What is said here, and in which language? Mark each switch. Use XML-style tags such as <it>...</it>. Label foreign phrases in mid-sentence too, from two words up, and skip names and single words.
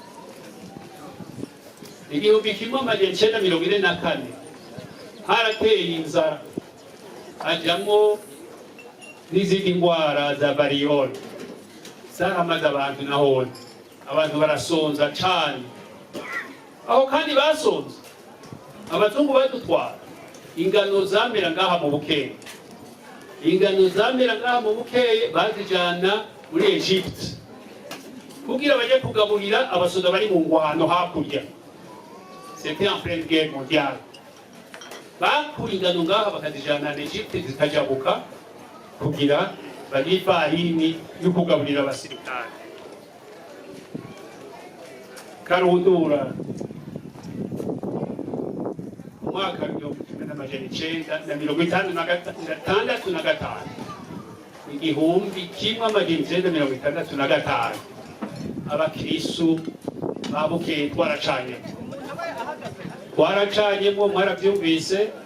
<rn>1944 harateye inzara, hajyamo n'izindi ngwara za bariyoli zaramaze abantu nahone, abantu barasonza cyane. aho kandi basonze abazungu badutwara ingano zamera ngaha mu Bukeye, ingano zamera ngaha mu Bukeye bazijana muri Egypte kugira baje kugaburira abasoda bari mu ngwano hakurya.</rn> <fr>C'était en pleine guerre mondiale.</fr> <rn>Bakura ingano ngaha bakazijana na Egypte zikajabuka kugira bagire ifarini yo kugaburira abasirikare. Karundura umwaka w'1956 igihumbi kimwe amajana 1965 abakristu ba Bukeye twaracanyemo mwarabyumvise.</rn>